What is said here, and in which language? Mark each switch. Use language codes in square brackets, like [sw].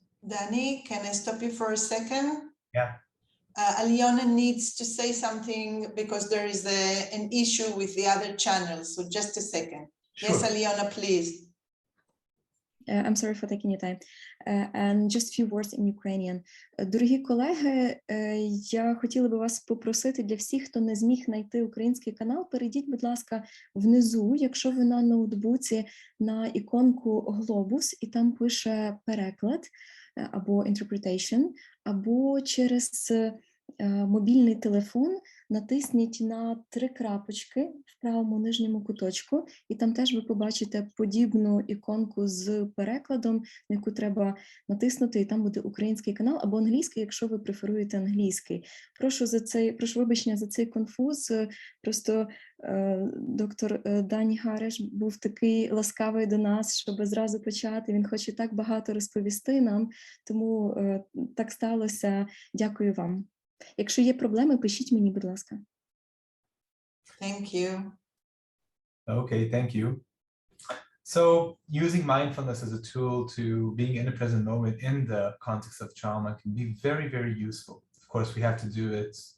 [en] Danny, can I stop you for a second? Yeah. Aliona needs to say something because there is an issue with the other channel. So just a second. Sure. Yes, Aliona, please. I'm sorry for taking your time. And just a few words in Ukrainian. [uk] Дорогі колеги, я хотіла би вас попросити для всіх, хто не зміг знайти український канал, перейдіть, будь ласка, внизу, якщо ви на ноутбуці, на іконку глобус, і там пише переклад або interpretation, або через мобільний телефон натисніть на 3 крапочки в правому нижньому куточку, і там теж ви побачите подібну іконку з перекладом, на яку треба натиснути, і там буде український канал або англійський, якщо ви преферуєте англійський. Прошу вибачення за цей конфуз. Просто доктор Дані Гареш був такий ласкавий до нас, щоб зразу почати. Він хоче так багато розповісти нам, тому так сталося. Дякую вам. Якщо є проблеми, пишіть мені, будь ласка. [en] Thank you. Okay, thank you. So using mindfulness as a tool to being in the present moment in the context of trauma can be very, very useful. Of course, we have to do it.